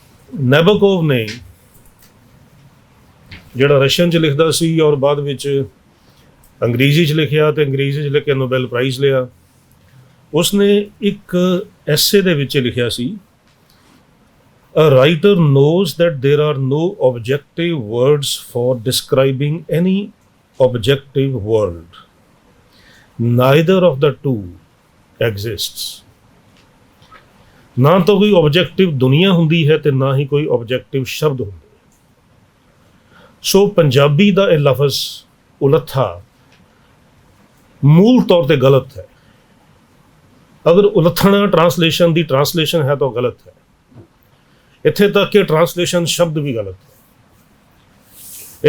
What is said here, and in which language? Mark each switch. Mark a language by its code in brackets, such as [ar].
[pa] ਨੈਬੋਕੋਵ ਨੇ, ਜਿਹੜਾ ਰਸ਼ੀਅਨ 'ਚ ਲਿਖਦਾ ਸੀ ਔਰ ਬਾਅਦ ਵਿੱਚ ਅੰਗਰੇਜ਼ੀ 'ਚ ਲਿਖਿਆ ਅਤੇ ਅੰਗਰੇਜ਼ੀ 'ਚ ਲਿਖ ਕੇ ਨੋਬੈਲ ਪ੍ਰਾਈਜ਼ ਲਿਆ, ਉਸਨੇ ਇੱਕ ਐਸੇ ਦੇ ਵਿੱਚ ਲਿਖਿਆ ਸੀ, [en] A writer knows that there are no objective words for describing any objective world. Neither of the two exists. [pa] ਨਾ ਤਾਂ ਕੋਈ ਆਬਜੈਕਟਿਵ ਦੁਨੀਆ ਹੁੰਦੀ ਹੈ ਤੇ ਨਾ ਹੀ ਕੋਈ ਆਬਜੈਕਟਿਵ ਸ਼ਬਦ ਹੁੰਦੇ। ਸੋ ਪੰਜਾਬੀ ਦਾ ਇਹ ਲਫ਼ਜ਼ ਉਲੱਥਾ ਮੂਲ ਤੌਰ ਤੇ ਗਲਤ ਹੈ। ਅਗਰ ਉਲੱਥਣਾ ਟਰਾਂਸਲੇਸ਼ਨ ਦੀ ਟਰਾਂਸਲੇਸ਼ਨ ਹੈ ਤਾਂ ਗਲਤ ਹੈ। ਇੱਥੇ ਤੱਕ ਕਿ ਟਰਾਂਸਲੇਸ਼ਨ ਸ਼ਬਦ ਵੀ ਗਲਤ ਹੈ।